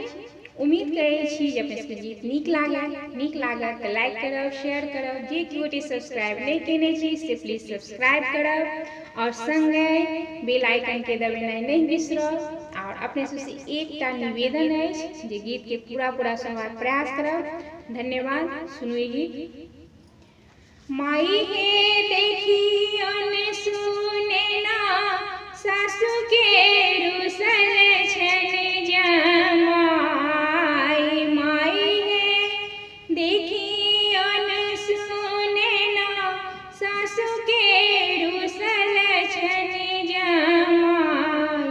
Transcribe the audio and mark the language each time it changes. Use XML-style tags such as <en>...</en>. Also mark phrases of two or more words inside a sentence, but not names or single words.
<mai>उम्मीद करै छी जे अपने सबके गीत नीक लागत तऽ लाइक करब, शेयर करब, जे केओ सब्सक्राइब नहीं केने छी से</mai> <en>please subscribe</en> <mai>करब और संगे</mai> <en>bell icon</en> <mai>के दबेनाइ नहीं बिसरब। और अपने सबसे एकटा निवेदन है जे गीत के पूरा सुनबाक प्रयास करब। धन्यवाद। सुनू गीत। माई हे देखियन सुने ना सासु के रुसल छन जमाई। माई हे देखियन सुने ना सासु के रुसल छन जमाई।</mai>